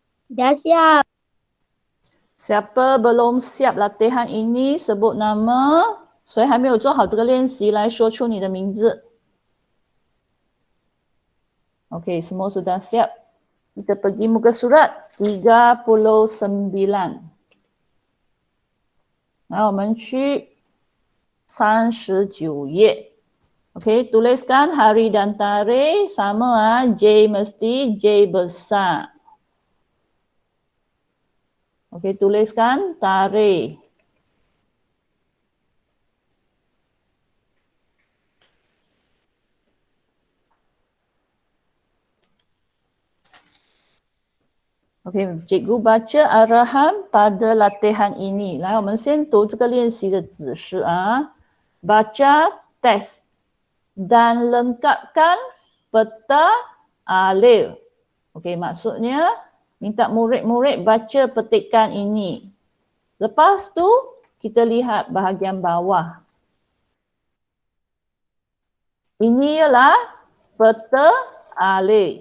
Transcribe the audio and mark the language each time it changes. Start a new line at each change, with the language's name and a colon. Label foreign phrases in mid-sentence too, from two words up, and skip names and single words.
Malay: Dah siap. Siapa belum siap latihan ini sebut nama。
Chinese: 谁还没有做好这个练习来说出你的名字。
Malay: Okey, semua sudah siap. Kita pergi muka surat 39.
Chinese: 来，我们去39 页。
Malay: Okey, tuliskan hari dan tarikh sama J mesti J besar. Okey, tuliskan tarikh. Okey, cikgu baca arahan pada latihan ini.
Chinese: 来，我们先读这个练习的指示啊。
Malay: Baca teks dan lengkapkan peta alif. Okey, maksudnya minta murid-murid baca petikan ini. Lepas tu kita lihat bahagian bawah. Ini ialah peta alif.